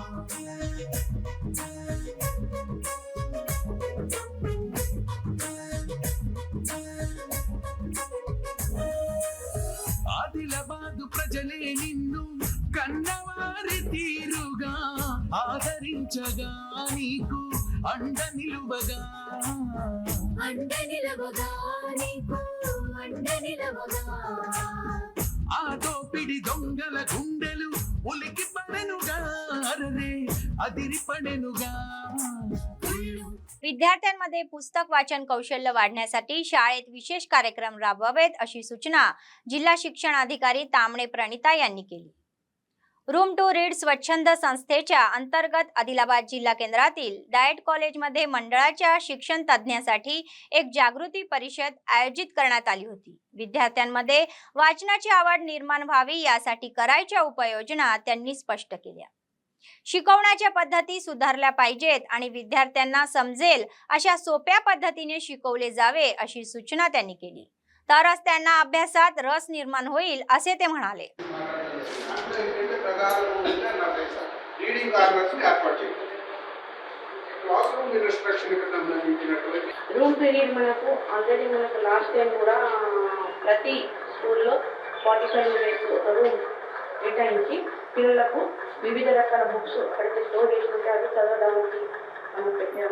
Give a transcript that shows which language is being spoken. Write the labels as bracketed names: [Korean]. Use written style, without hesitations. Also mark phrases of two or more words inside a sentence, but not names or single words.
[Telugu] ఆదిలాబాదు ప్రజలే నిన్ను కన్నవారి తీరుగా ఆదరించగా నీకు అండ నిలువగా నీకు అండ నిలవగా ఆ దోపిడి దొంగల గుండెలు ఉలికి పడెనుగా అరరే అదిరి పడెనుగా [Marathi] विद्यार्थ्यांमध्ये पुस्तक वाचन कौशल्य वाढण्यासाठी शाळेत विशेष कार्यक्रम राबवावेत अशी सूचना जिल्हा शिक्षण अधिकारी तामणे प्रणिता यांनी केली। रूम टू रीड स्वच्छंद संस्थेच्या अंतर्गत आदिलाबाद जिल्हा केंद्रातील डाएट कॉलेजमध्ये मंडळाच्या शिक्षण तज्ञांसाठी एक जागृती परिषद आयोजित करण्यात आली होती। विद्यार्थ्यांमध्ये वाचनाची आवड निर्माण व्हावी यासाठी करायच्या उपाययोजना त्यांनी स्पष्ट केल्या। शिकवण्याच्या पद्धती सुधारल्या पाहिजेत आणि विद्यार्थ्यांना समजेल अशा सोप्या पद्धतीने शिकवले जावे अशी सूचना त्यांनी केली, तरच त्यांना अभ्यासात रस निर्माण होईल असे ते म्हणाले। [English] room period [Telugu] మనకు ఆల్రెడీ మనకు [English] last time [Telugu] కూడా ప్రతి స్కూల్లో 45 మినిట్స్ ఒక రూమ్ కేటాయించి పిల్లలకు వివిధ రకాల బుక్స్ అక్కడికి స్టోర్ చేసుకుంటే అవి చదవడానికి మనం పెట్టాము।